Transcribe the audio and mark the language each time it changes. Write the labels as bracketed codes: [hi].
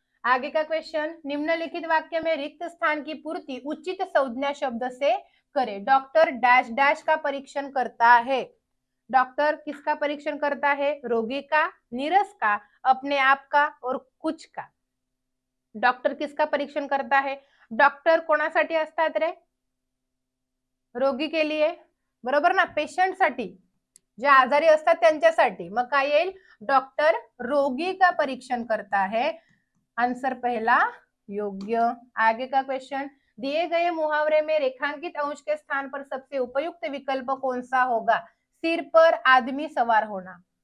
[hi] आगे का क्वेश्चन, निम्नलिखित वाक्य में रिक्त स्थान की पूर्ति उचित संज्ञा शब्द से करे। डॉक्टर डैश डैश का परीक्षण करता है। डॉक्टर किसका परीक्षण करता है, रोगी का, नीरस का, अपने आप का और कुछ का। डॉक्टर किसका परीक्षण करता है, [mr] डॉक्टर कोणासाठी असतात रे, [hi] रोगी के लिए, [mr] बरोबर ना, पेशंट साठी, जे आजारी असतात त्यांच्यासाठी। मग काय येईल, [hi] डॉक्टर रोगी का परीक्षण करता है, आंसर पहला योग्य। आगे का क्वेश्चन, दिए गए मुहावरे में रेखांकित अंश के स्थान पर सबसे उपयुक्त विकल्प कौन सा होगा, सिर पर आदमी सवार होना।